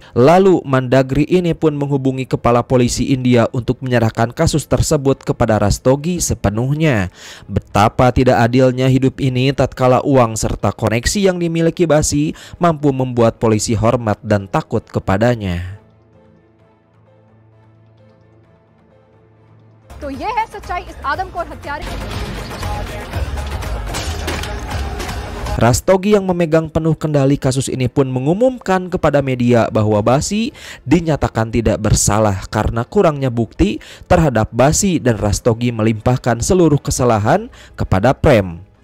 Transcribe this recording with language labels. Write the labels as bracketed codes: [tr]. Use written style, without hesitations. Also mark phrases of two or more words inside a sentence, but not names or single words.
[id] Lalu Mandagri ini pun menghubungi kepala polisi India untuk menyerahkan kasus tersebut kepada Rastogi sepenuhnya. Betapa tidak adilnya hidup ini tatkala uang serta koneksi yang dimiliki Basi mampu membuat polisi hormat dan takut kepadanya. [hi] तो ये है सच्चाई इस आदमखोर हत्यारे. [id] Rastogi yang memegang penuh kendali kasus ini pun mengumumkan kepada media bahwa Basi dinyatakan tidak bersalah karena kurangnya bukti terhadap Basi, dan Rastogi melimpahkan seluruh kesalahan kepada Prem.